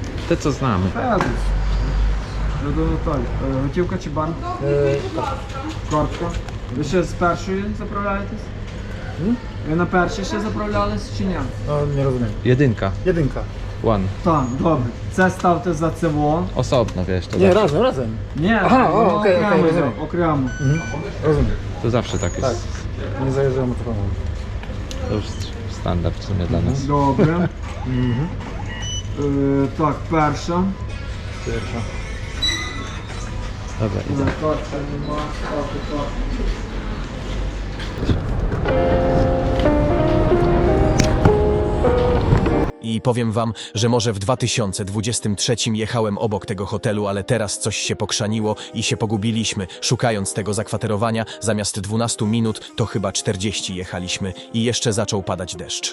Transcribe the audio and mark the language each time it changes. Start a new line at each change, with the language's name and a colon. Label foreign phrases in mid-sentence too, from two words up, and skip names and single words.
Polish: Te co znamy.
Ukrainian: До Наталі. Готівка чи банк? Картка. Ви ще з першої заправляєтесь? Ви на першій ще заправлялись чи ні?
Polish: Nie rozumiem. Jedynka. Jedynka.
English: One.
Ukrainian: Так, добре. Це ставте за ЦВО.
Polish: Osobno, wiesz, to, Nie, zawsze, razem.
Ukrainian: Ні, Ага, воно окей, окремо, окей, розумію. окремо.
Polish: Rozumiem. to zawsze tak jest. Tak. Nie zajeżdżamy to pomału. To już standard w sumie dla nas.
Ukrainian: Добре. Так, перша.
Polish: Pierwsza. Dobra, idę.
Ukrainian: Картка нема, ставте картку.
Polish: I powiem wam, że może w 2023 jechałem obok tego hotelu, ale teraz coś się pokrzaniło i się pogubiliśmy. Szukając tego zakwaterowania, zamiast 12 minut, to chyba 40 jechaliśmy i jeszcze zaczął padać deszcz.